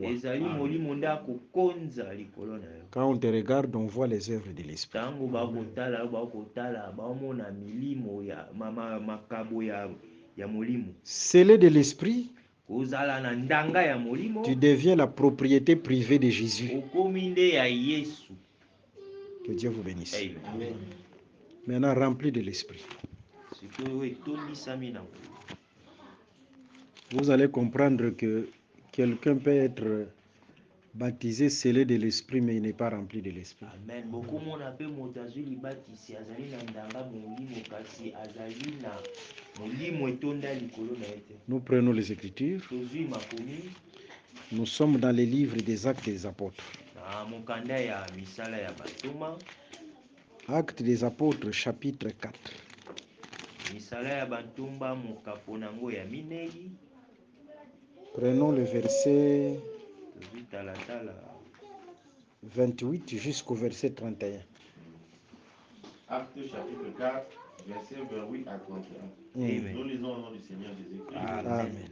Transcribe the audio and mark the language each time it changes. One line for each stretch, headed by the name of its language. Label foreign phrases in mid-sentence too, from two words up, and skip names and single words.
Lingala: Ezali molimo nde akokonza likolo na yo.
French: Quand on te regarde, on voit les œuvres de l'esprit.
Lingala: Tango bakotala baomona milimo ya makabo ya molimo.
French: Scellé de l'esprit,
Lingala: Kozala na ndanga ya molimo.
French: tu deviens la propriété privée de Jésus.
Lingala: Okomi nde ya Yesu.
French: Que Dieu vous bénisse. Amen. Maintenant, rempli de l'esprit.
Lingala: Sikoyo etondisami na nkolo.
French: Vous allez comprendre que quelqu'un peut être baptisé, scellé de l'esprit, mais il n'est pas rempli de l'esprit. Amen.
Lingala: Bokomona pe moto azwi libatisi azali na ndanga molimo kasi azali na molimo etonda likolo na ye te.
French: Nous prenons les Écritures.
Lingala: Tozwi makomi
French: Nous sommes dans les livres des Actes des Apôtres.
Lingala: na mokanda ya misala ya bantoma.
French: Actes des Apôtres, chapitre 4.
Lingala: Misala ya bantomba mokapo nango ya minei.
French: Prenons le verset
Lingala: Tozwi talatala
French: 28 jusqu'au verset 31. Actes chapitre 4, verset 28 à 31. Amen. Nous lisons au nom du Seigneur Jésus-Christ. Amen.